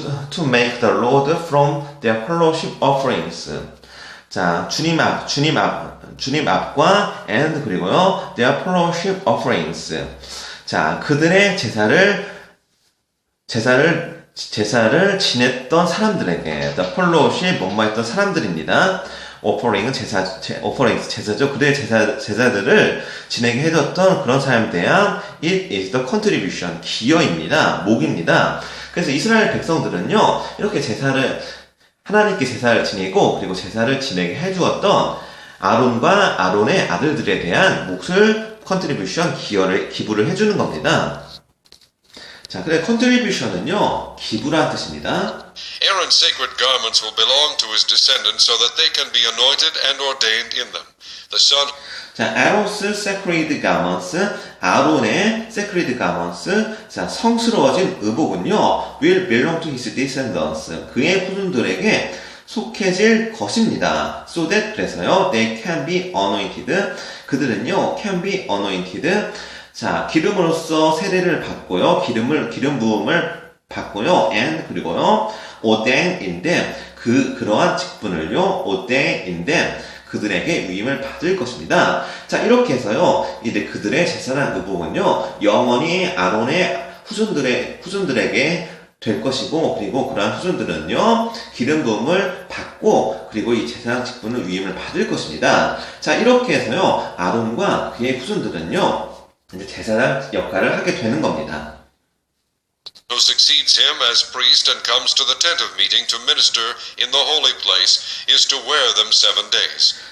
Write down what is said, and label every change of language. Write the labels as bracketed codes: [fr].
[en] to make the Lord from their fellowship offerings. [ko] 자, 주님 앞과 and 그리고요, their fellowship offerings. 자, 그들의 제사를 지냈던 사람들에게, the fellowship, 뭐뭐했던 사람들입니다. offering은 제사죠. 그들의 제사들을 지내게 해줬던 그런 사람에 대한 it is the contribution, 기여입니다. 목입니다. 그래서 이스라엘 백성들은요, 이렇게 하나님께 제사를 지내고, 그리고 제사를 지내게 해주었던 아론과 아론의 아들들에 대한 몫을 contribution, 기부를 해주는 겁니다. 자, 그래, contribution은요, 기부란 뜻입니다. [en] Aaron's sacred garments will belong to his descendants so that they can be anointed and ordained in them. The son. 자, Aaron's sacred garments, 아론의 sacred garments, 자, 성스러워진 의복은요, will belong to his descendants, 그의 후손들에게 속해질 것입니다. [ko] So that, 그래서요, they can be anointed, 그들은요, can be anointed, 자, 기름으로써 세례를 받고요, 기름 부음을 받고요, and, 그리고요, ordained in them, 그러한 직분을요, ordained in them, 그들에게 위임을 받을 것입니다. 자, 이렇게 해서요, 이제 그들의 제사나 의복은요, 영원히 아론의 후손들에게 될 것이고, 그리고 그러한 후손들은요, 기름 부음을 받고, 그리고 이 제사장 직분을 위임을 받을 것입니다. 자, 이렇게 해서요, 아론과 그의 후손들은요, 이제 제사장 역할을 하게 되는 겁니다. [en] Who succeeds him as priest and comes to the tent of meeting to minister in the holy place is to wear them 7 days.